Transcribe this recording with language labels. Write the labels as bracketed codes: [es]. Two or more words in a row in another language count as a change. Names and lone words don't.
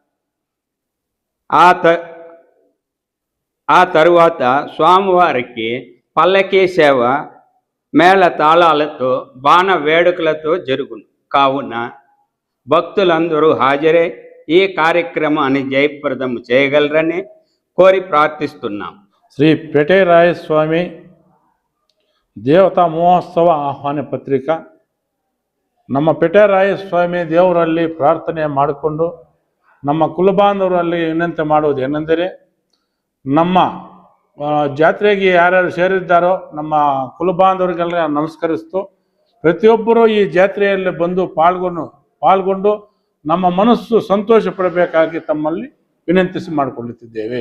[te] ఆ తరువాత స్వామివారికి పల్లకీ సేవ మేళ తాళాలతో బాణ వేడుకలతో జరుగును. కావున భక్తులందరూ హాజరై ఈ కార్యక్రమాన్ని జయప్రదం చేయగలరని కోరి ప్రార్థిస్తున్నాం. [kn] శ్రీ పెటీరాಯ ಸ್ವಾಮಿ ದೇವತಾ ಮಹೋತ್ಸವ ಆಹ್ವಾನ ಪತ್ರಿಕ. ನಮ್ಮ ಪೆಟೇರಾಯ ಸ್ವಾಮಿ ದೇವರಲ್ಲಿ ಪ್ರಾರ್ಥನೆ ಮಾಡಿಕೊಂಡು ನಮ್ಮ ಕುಲಬಾಂಧವರಲ್ಲಿ ವಿನಂತಿ ಮಾಡುವುದು ಏನೆಂದರೆ, ನಮ್ಮ ಜಾತ್ರೆಗೆ ಯಾರ್ಯಾರು ಸೇರಿದ್ದಾರೋ ನಮ್ಮ ಕುಲಬಾಂಧವರಿಗೆಲ್ಲ ನಮಸ್ಕರಿಸ್ತು ಪ್ರತಿಯೊಬ್ಬರೂ ಈ ಜಾತ್ರೆಯಲ್ಲಿ ಬಂದು ಪಾಲ್ಗೊಂಡು ನಮ್ಮ ಮನಸ್ಸು ಸಂತೋಷ ಪಡಬೇಕಾಗಿ ತಮ್ಮಲ್ಲಿ ವಿನಂತಿಸಿ ಮಾಡಿಕೊಳ್ಳುತ್ತಿದ್ದೇವೆ.